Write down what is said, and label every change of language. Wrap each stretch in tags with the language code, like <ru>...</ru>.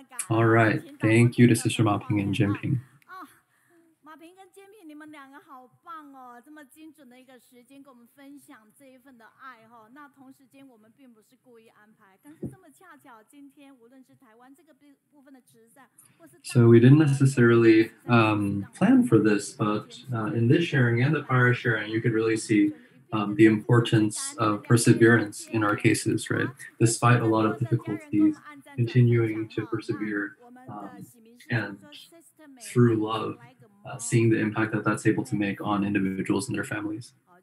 <en>All right, thank you to Sister Ma Ping and Jin Ping.</en> <zh>马平跟坚平，你们两个好棒哦！这么精准的一个时间，跟我们分享这一份的爱哈。那同时间，我们并不是故意安排，但是这么恰巧，今天无论是台湾这个部分的慈善，或是</zh> <en>So we didn't necessarily plan for this, but in this sharing and the prior sharing, you could really see the importance of perseverance in our cases, right? Despite a lot of difficulties, continuing to persevere and through love, seeing the impact that that's able to make on individuals and their families.</en>